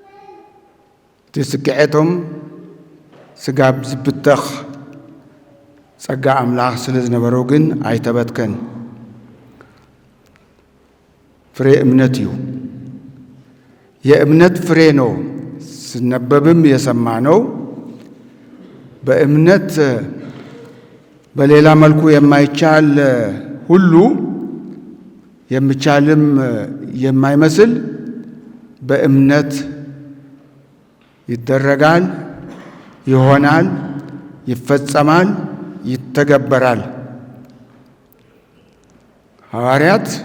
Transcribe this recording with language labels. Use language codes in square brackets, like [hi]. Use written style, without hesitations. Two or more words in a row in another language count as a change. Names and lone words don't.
[ti] እቲ ስግዐቶም ስጋብ ዝብተኽ ጸጋ አምላኽ ስለ ዝነበረው ግን ኣይተበትከን። ፍሬ እምነት እዩ። [am] የእምነት ፍሬ ነው ስነበብም የሰማነው። በእምነት በሌላ መልኩ የማይቻል ሁሉ የሚቻልም የማይመስል በእምነት ይደረጋል፣ ይሆናል፣ ይፈጸማል፣ ይተገበራል። ሐዋርያት